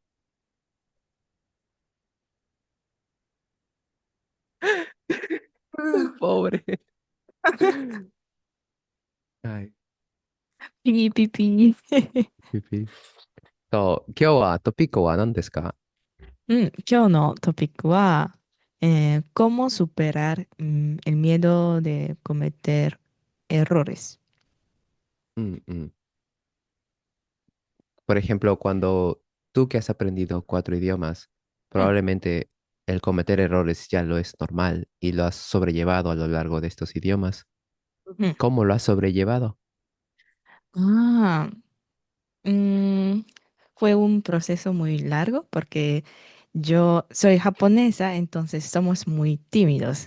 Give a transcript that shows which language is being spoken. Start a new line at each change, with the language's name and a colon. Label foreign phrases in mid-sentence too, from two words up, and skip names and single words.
Japanese: うん。 pobre。はい。ピーピーピー。ピピ今日はトピックは何ですか？うん、今日のトピックは、
Spanish: ¿cómo superar el miedo de cometer errores? うんうん。Por ejemplo, cuando tú que has aprendido cuatro idiomas,
Japanese: うん。
Spanish: probablemente el cometer errores ya lo es normal y lo has sobrellevado a lo largo de estos idiomas.
Japanese: うん。
Spanish: ¿Cómo lo has sobrellevado? ああ、Mm, fue un proceso muy largo porque yo soy japonesa, entonces somos muy tímidos.